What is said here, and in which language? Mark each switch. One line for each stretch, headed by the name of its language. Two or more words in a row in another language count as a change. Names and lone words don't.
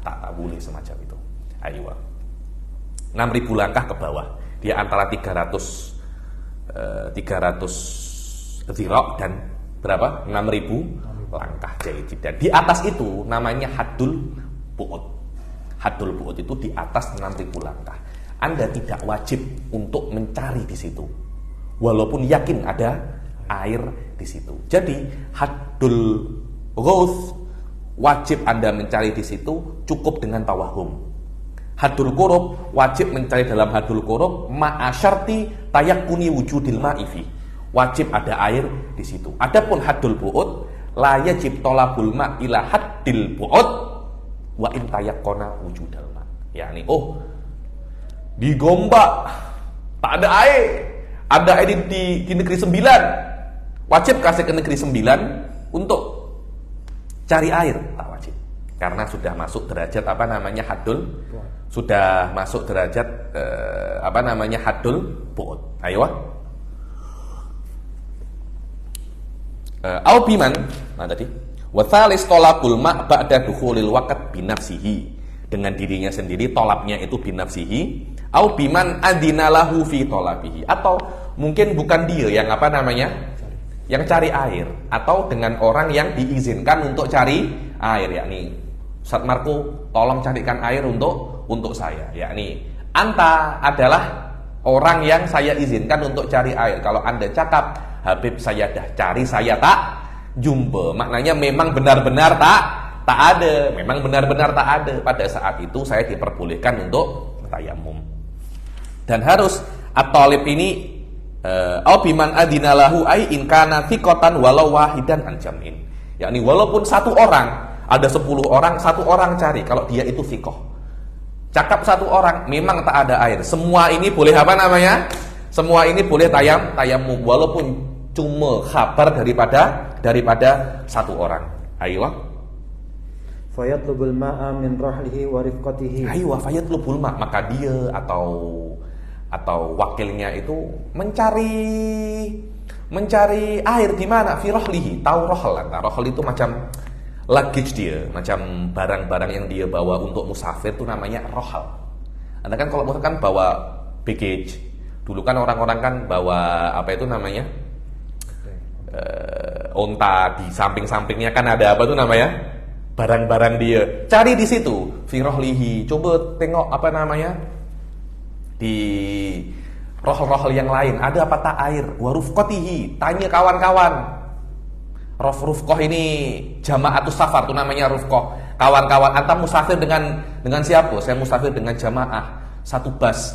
Malay: Tak boleh semacam itu. Ayo. 6.000 langkah ke bawah. Dia antara 300 zirok dan berapa? 6.000 langkah. Jadi dan di atas itu namanya
Arabic: حد البعد. حد البعد
Malay: itu di atas 6.000 langkah. Anda tidak wajib untuk mencari di situ, walaupun yakin ada air di situ. Jadi
Arabic: حد الغوث
Malay: wajib Anda mencari di situ cukup dengan tawahum.
Arabic: حد القرب
Malay: wajib mencari dalam
Arabic: حد القرب مع شرط تيقن وجود الماء.
Malay: Wajib ada air di situ.
Arabic: Adapun حد البعد لا يجب طلب الماء إلى حد البعد وإن تيقن وجود الماء'.
Malay: Yani di Gombak tak ada air. Ada air di negeri 9. Wajib kasih ke negeri 9 untuk cari air? Tak wajib. Karena sudah masuk derajat haddul. Sudah masuk derajat
Arabic: حد البعد.
Malay: Ayo.
Arabic: أو بمن, tadi. والثالث طلب الماء بعد دخول الوقت بنفسه.
Malay: Dengan dirinya sendiri, tolabnya itu binafsihi.
Arabic: أو بمن أذن له في طلبه.
Malay: Atau mungkin bukan dia yang yang cari air, atau dengan orang yang diizinkan untuk cari air, yakni Ustaz Marco, tolong carikan air untuk saya. Yakni anta adalah orang yang saya izinkan untuk cari air. Kalau Anda cakap, Habib saya dah cari, saya tak jumpa, maknanya memang benar-benar tak ada. Memang benar-benar tak ada. Pada saat itu saya diperbolehkan untuk tayamum. Dan harus
Arabic: at-talib ini أو بمن أذن له أي إن كان ثقة ولو واحدا عن جمع.
Malay: Yakni walaupun satu orang, ada 10 orang, satu orang cari, kalau dia itu thiqah. Cakap satu orang, memang tak ada air. Semua ini boleh Semua ini boleh tayamum walaupun cuma kabar daripada satu orang. Ayo.
Arabic: فيطلب الماء من رحله ورفقته.
Malay: Ayo,
Arabic: فيطلب الماء',
Malay: maka dia atau wakilnya itu mencari air di mana?
Arabic: في رحله.
Malay: Tahu rohal? Rohal itu macam luggage dia, macam barang-barang yang dia bawa untuk musafir itu namanya rohal. Anda kan kalau misalkan bawa baggage, dulu kan orang-orang kan bawa onta, di samping-sampingnya kan ada barang-barang dia. Cari di situ,
Arabic: في رحله.
Malay: Coba tengok di rohal-rohal yang lain ada apa tak air.
Arabic: ورفقته,
Malay: tanya kawan-kawan. Rufqah ini
Arabic: جماعة السفر,
Malay: itu namanya rufqah. Kawan-kawan, anta musafir dengan siapa? Saya musafir dengan jamaah satu bus.